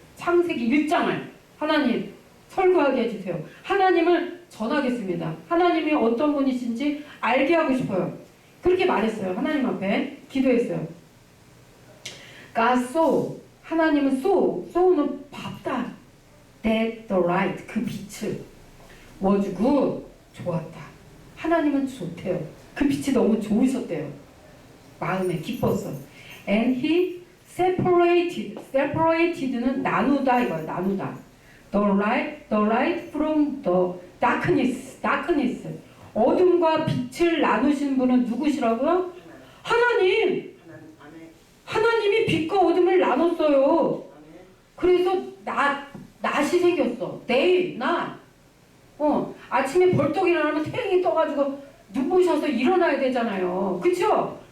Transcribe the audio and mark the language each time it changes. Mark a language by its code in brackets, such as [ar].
[ko] 창세기 1장을 하나님 설교하게 해주세요. 하나님을 전하겠습니다. 하나님이 어떤 분이신지 알게 하고 싶어요. 그렇게 말했어요. 하나님 앞에 기도했어요. [en] God saw, [ko] 하나님은 saw는 봤다. [en] That the light, [ko] 그 빛을 [en] was good, [ko] 좋았다. 하나님은 좋대요. 그 빛이 너무 좋으셨대요. 마음에 기뻤어. [en] And he separated [ko] 는 나누다 이거예요. 나누다. [en] The light from the darkness. [ko] 어둠과 빛을 나누신 분은 누구시라고요? 하나님. 하나님이 빛과 어둠을 나눴어요. 그래서 낫이 생겼어. 낮. 아침에 벌떡 일어나면 태양이 떠가지고 눈부셔서 일어나야 되잖아요. 그쵸?